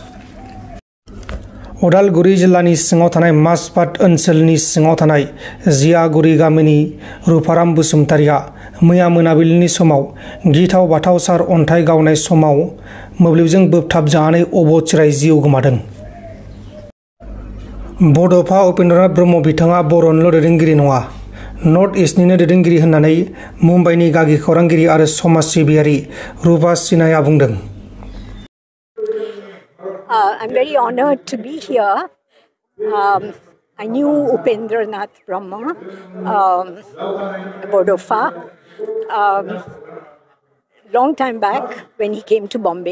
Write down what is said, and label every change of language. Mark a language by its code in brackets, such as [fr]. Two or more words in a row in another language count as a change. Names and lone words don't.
[brx] उदालगुरि जिल्लानि सिङाव थानाय माजबाद ओनसोलनि सिङाव थानाय जियागुरि गामिनि रुफाराम बसुमतारिया मैया मोनाबिलिनि समाव गिथाव बाथाव सारअन्थाइ गावनाय समाव मोब्लिबजों बोबथाबजानानै अबथिरायै जिउ गोमादों। बड'फा उपेन्द्रनाथ ब्रह्म बिथाङा बर'निल' दैदेनगिरि नङा, नर्थ इस्टनिनो दैदेनगिरि होननानै मुम्बाइनि गागि खौरांगिरि आरो समाज सिबियारि रुपा सिन्हाया बुंदों। [en] I'm very honored to be here. I knew Upendranath Brahma, Bodofa, long time back when he came to Bombay.